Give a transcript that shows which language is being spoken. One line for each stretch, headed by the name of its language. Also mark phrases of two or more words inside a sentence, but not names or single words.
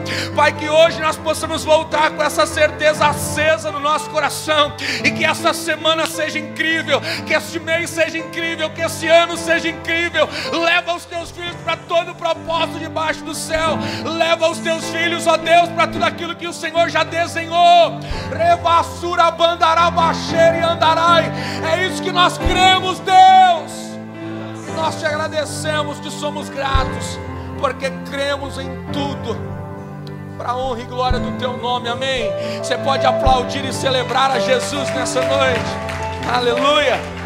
Portuguese: Pai, que hoje nós possamos voltar com essa certeza acesa no nosso coração, e que essa semana seja incrível, que este mês seja incrível, que esse ano seja incrível. Leva os teus filhos para todo o propósito debaixo do céu. Leva os teus filhos, ó Deus, para tudo aquilo que o Senhor já desenhou. Revassura, bandará, baixeira e andarai. É isso que nós cremos, Deus. Nós te agradecemos, te somos gratos, porque cremos em tudo, para a honra e glória do Teu nome, amém. Você pode aplaudir e celebrar a Jesus nessa noite, aleluia.